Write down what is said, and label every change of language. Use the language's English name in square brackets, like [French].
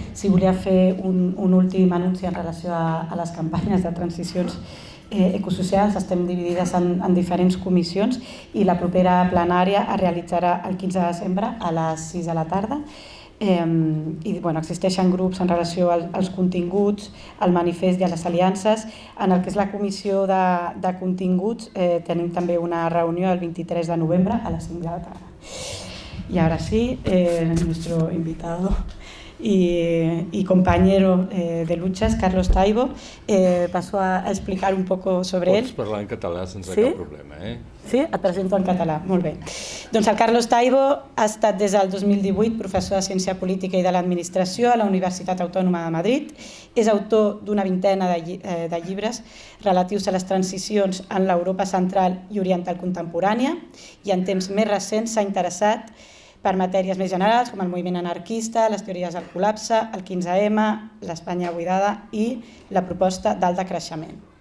[Catalan] Si volia fer un últim anunci en relació a les campanyes de transicions ecosocials, estem dividides en diferents comissions i la propera plenària es realitzarà el 15 de desembre a les 6 de la tarda. I existeixen grups en relació als continguts, al manifest i a les aliances. En el que és la comissió de continguts tenim també una reunió el 23 de novembre a les 5 de la tarda. [Spanish] Y ahora sí, nuestro invitado y compañero de luchas, Carlos Taibo, paso a explicar un poco sobre él. [Catalan] Pots parlar en català sense cap problema, Sí? Et presento en català, molt bé. Doncs el Carlos Taibo ha estat des del 2018 professor de Ciència Política i de l'Administració a la Universitat Autònoma de Madrid. És autor d'una vintena de llibres relatius a les transicions en l'Europa central i oriental contemporània i en temps més recents s'ha interessat per matèries més generals com el moviment anarquista, les teories del col·lapse, el 15M, l'Espanya buidada i la proposta d'alt decreixement.